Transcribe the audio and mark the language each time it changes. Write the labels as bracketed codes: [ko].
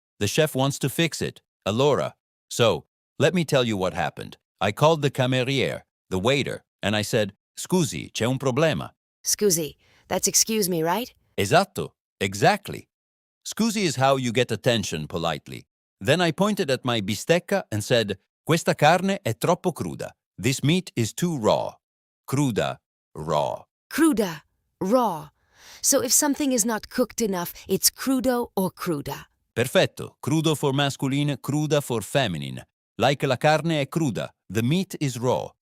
[en] The chef wants to fix it. [it] Allora. [en] So, let me tell you what happened. I called the cameriere, the waiter, and I said, [it] "Scusi, c'è un problema." [en] Scusi, that's excuse me, right? [it] Esatto, exactly. [en] Scusi is how you get attention politely. Then I pointed at my bistecca and said, [it] "Questa carne è troppo cruda. [en] This meat is too raw." Cruda, raw. Cruda, raw. So if something is not cooked enough, it's crudo or cruda. Perfetto. Crudo for masculine, cruda for feminine. Like [it] la carne è cruda, [en] the meat is raw.